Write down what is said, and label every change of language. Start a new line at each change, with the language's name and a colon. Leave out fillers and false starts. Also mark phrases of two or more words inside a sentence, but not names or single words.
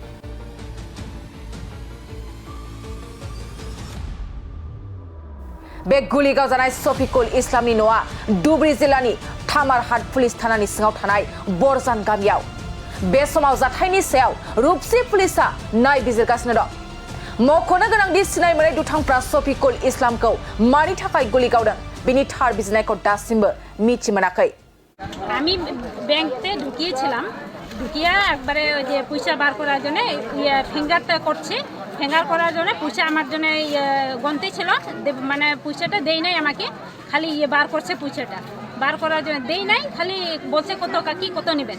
Bodo: बे गुलि गावजानाय सफिकुल इस्लामनि न'आ धुबुरी जिल्लानि थामारहाट पुलिस थानानि सिङाव थानाय बरजान गामियाव। बे समाव जाथायनि सायाव रुपसी पुलिसा नायबिजिरगासिनो दं। मख'नो गोनांदि सिनाय मोनै दुथांफ्रा सफिकुल इस्लामखौ मानि थाखाय गुलि गावदों बेनि थार बिजिरनायखौ दासिमबो मिथि मोनाखै।
Bangla: আমি ব্যাংকে ঢুকিয়েছিলাম, ঢুকিয়ে একবারে ওই যে পয়সা বার করার জন্য ফিঙ্গারটা করছি। ফিঙ্গার করার জন্য পয়সা আমার জন্য গন্তে ছিল, মানে পয়সাটা দেই নাই আমাকে, খালি বার করছে পয়সাটা। বার করার জন্য দেই নাই, খালি বলছে কত কাকি কত নেবেন।